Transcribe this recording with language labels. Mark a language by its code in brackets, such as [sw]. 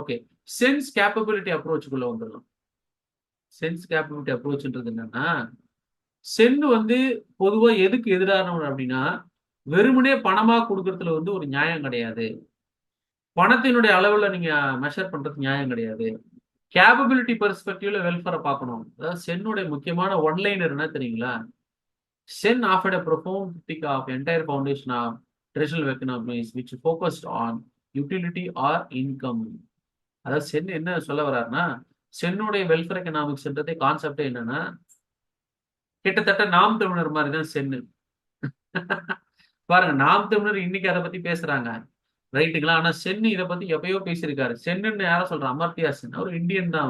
[ta] Okay, sense capability அப்ரோச்சுக்குள்ள வந்துடலாம். Sense capability அப்ரோச்ன்றது என்னன்னா, சென் வந்து பொதுவா எதுக்கு எதிரானவன் அப்படின்னா, வெறுமனே பணமா கொடுக்கறதுல வந்து ஒரு நியாயம் கிடையாது. பணத்தினுடைய அளவுல நீங்க மெஷர் பண்றது நியாயம் கிடையாது. கேப்பபிலிட்டி பெர்ஸ்பெக்டிவ்ல வெல்ஃபேரை பார்க்கணும். அதாவது சென்னுடைய முக்கியமான ஒன்லைனர் என்ன தெரியுங்களா? [en] Sen offered a profound critique of entire foundation of traditional economies which focused on utility or income. [ta] அதாவது சென் என்ன சொல்ல வர்றாருன்னா, சென்னுடைய வெல்ஃபேர் எக்கனாமிக்ஸ்ன்றதே கான்செப்டே என்னன்னா, கிட்டத்தட்ட நாம் தமிழர் மாதிரி தான் சென்னு. பாருங்க, நாம் தமிழர் இன்னைக்கு அதை பத்தி பேசுறாங்க, ரைட்டுங்களா? ஆனா சென் இதை பத்தி எப்பயோ பேசியிருக்காரு. சென்னுன்னு யார சொல்ற? அமர்த்தியா சென். அவர் இந்தியன் தான்.